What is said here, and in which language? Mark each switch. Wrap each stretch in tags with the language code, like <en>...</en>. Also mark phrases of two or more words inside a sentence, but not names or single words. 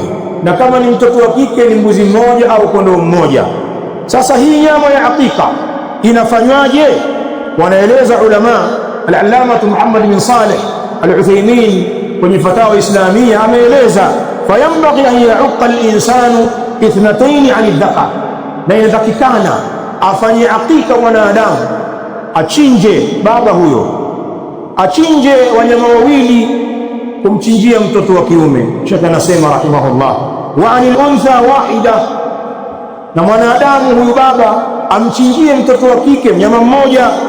<sw>Na kama ni mtoto wa kike ni mbuzi mmoja au kondoo mmoja. Sasa hii nyama ya aqiqa inafanywaje? Wanaeleza ulama, al-allama Muhammad bin Saleh al-Uthaymeen kwenye fatawa islamia ameeleza,</sw> <ar>فينبغي أن يعق الإنسان اثنتين عن الذكر,</ar> <sw>na inatakikana afanye aqiqa mwanadamu, achinje baba huyo, achinje wanyama wawili kumchinjia mtoto wa kiume. Sheikh anasema rahimahullah,</sw> <ar>وعن الأنثى واحدة,</ar> <sw>na mwanadamu huyu baba amchinjie mtoto wa kike mnyama mmoja.</sw>